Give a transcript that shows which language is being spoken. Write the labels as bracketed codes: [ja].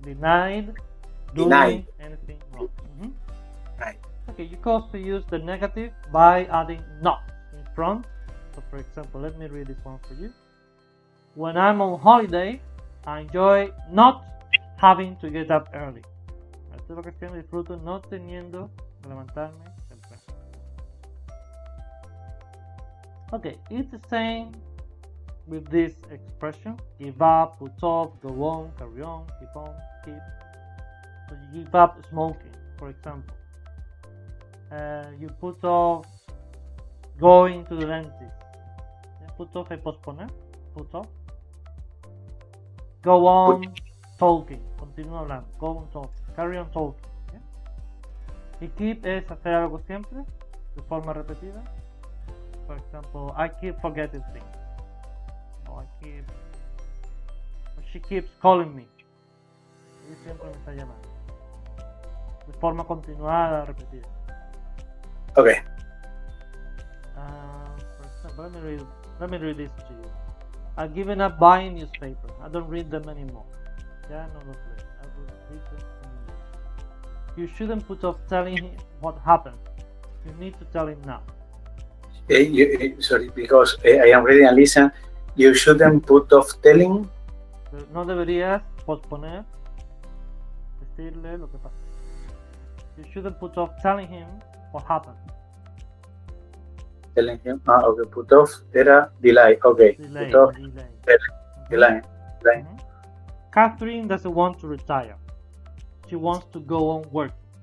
[en] Denied doing anything wrong. Right. Okay, you can also use the negative by adding not in front. So for example, let me read this one for you. When I'm on holiday, I enjoy not having to get up early. [es] Esta vacación disfruto no teniendo que levantarme temprano. [en] Okay, it's the same with this expression. Give up, put off, go on, carry on, keep on, keep. So you give up smoking, for example. You put off going to the dentist. Put off [es] es posponer. [en] Put off. Go on talking. [es] Continúa hablando. [en] Go on talking. Carry on talking. [es] ¿Sí? Y keep es hacer algo siempre de forma repetida. [en] For example, I keep forgetting things. Or she keeps calling me. [es] Ella siempre me está llamando. De forma continuada, repetida. [en] Okay. For example, let me read this to you. I've given up buying newspapers. I don't read them anymore. [es] Ya no los leo. [en] I will read them anymore. You shouldn't put off telling him what happened. You need to tell him now. Sorry, because I am reading and listen. You shouldn't put off telling. [es] No deberías posponer decirle lo que pasa. [en] You shouldn't put off telling him what happened. Telling him. Okay. Put off era delay. Okay. Put off delay. Catherine doesn't want to retire. she wants to go on working.